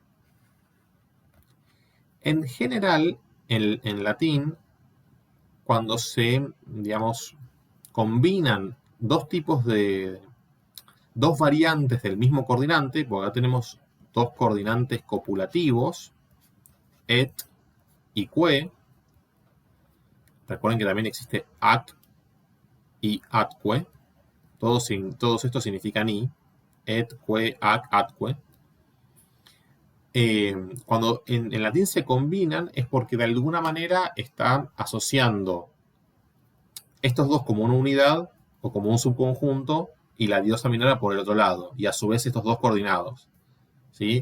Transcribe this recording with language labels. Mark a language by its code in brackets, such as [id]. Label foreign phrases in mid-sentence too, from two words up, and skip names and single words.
[es] En general, en latín, cuando se, digamos, combinan dos variantes del mismo coordinante, porque acá tenemos dos coordinantes copulativos, et y que. Recuerden que también existe at y atque. Todos estos significan y. [la] Et, que, ac, atque. [es] Cuando en latín se combinan es porque de alguna manera está asociando estos dos como una unidad o como un subconjunto y la diosa Minerva por el otro lado, y a su vez estos dos coordinados, ¿sí?